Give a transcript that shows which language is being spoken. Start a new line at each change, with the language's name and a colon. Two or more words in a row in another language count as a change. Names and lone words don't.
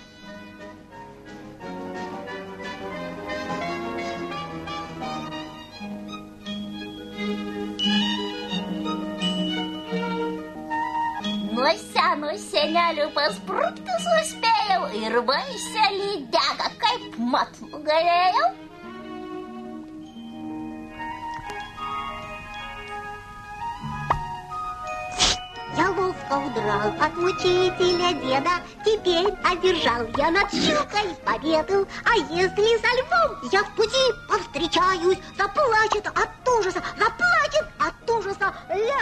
Lithuanian: Nuo seno senelio pasprukti suspėjau ir baisią lydegą kaip mat nugalėjau.
Russian: Я ловко удрал от мучителя деда, теперь одержал я над щукой победу. А если со львом я в пути повстречаюсь, заплачет от ужаса, заплачет от ужаса лев.